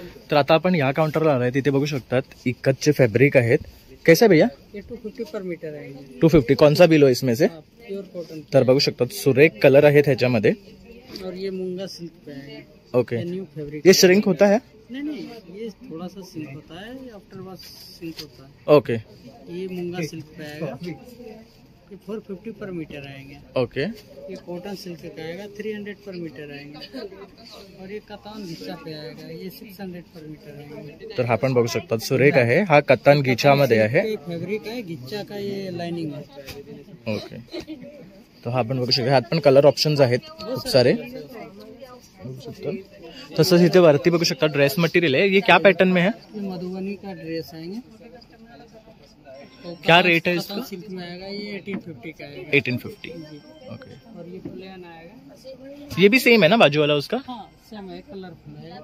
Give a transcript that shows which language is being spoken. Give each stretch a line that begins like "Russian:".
Marathi: तर आता आपण या काउंटरला आलोय, तिथे बघू शकतात इक्कतचे फॅब्रिक आहेत।
Hindi: कैसा भैया? ये 250 पर मीटर आहे। 250 कौन सा बिलो इसमें से?
English: Pure cotton.
Marathi: तर बघू शकतात सुरेख कलर आहेत ह्याच्यामध्ये।
Hindi: और ये मूंगा सिल्क पे है।
English: Okay, new fabric.
Hindi: ये श्रिंक होता है? नहीं, ये थोड़ा सा सिल्क होता है, आफ्टर वॉश सिल्क होता है।
English: okay,
Hindi: ये मूंगा सिल्क पे आएगा, ये 450 पर मीटर आएंगे।
English: Okay.
Hindi: ये कॉटन सिल्क का आएगा, 300 पर मीटर आएंगे। और ये कतान घिचा पे आएगा, ये 600 पर मीटर आएंगे।
Marathi: तर हा पण बघू शकतात सुरेख आहे, हा कतान घिचामध्ये आहे।
Hindi: फैब्रिक है घिचा का, ये लाइनिंग है।
Marathi: ओके, तर हा पण बघू शकता, ह्यात पण कलर ऑप्शन्स आहेत खूप सारे, बघू शकता। तसंच इथे वरती बघू शकता ड्रेस मटेरियल है।
Hindi: ये क्या पैटर्न में है? ये मधुबनी का ड्रेस आएंगे। क्या रेट है इसका? सिल्क में आएगा, ये 1850 का आएगा।
English: 1850। Okay.
Hindi: और ये प्लेन आएगा, ये भी सेम है ना बाजू वाला उसका? हाँ सेम है, कलरफुल है।